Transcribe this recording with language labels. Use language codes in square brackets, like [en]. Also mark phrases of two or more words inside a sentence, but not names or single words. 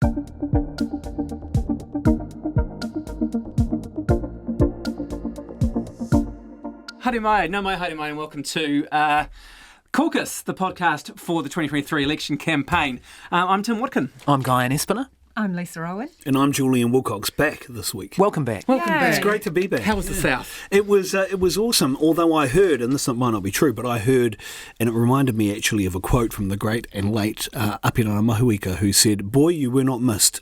[mi] Haere mai, nā mai, haere mai, [en] and welcome to Caucus, the podcast for the 2023 election campaign. I'm Tim Watkin. I'm Guyon Espiner. I'm Lisa Owen. And I'm Julian Wilcox, back this week. Welcome back. Welcome back. It's great to be back. How was the South? It was awesome, although I heard, and this might not be true, but I heard, and it reminded me actually of a quote from the great and late Apirana Mahuika, who said, "Boy, you were not missed."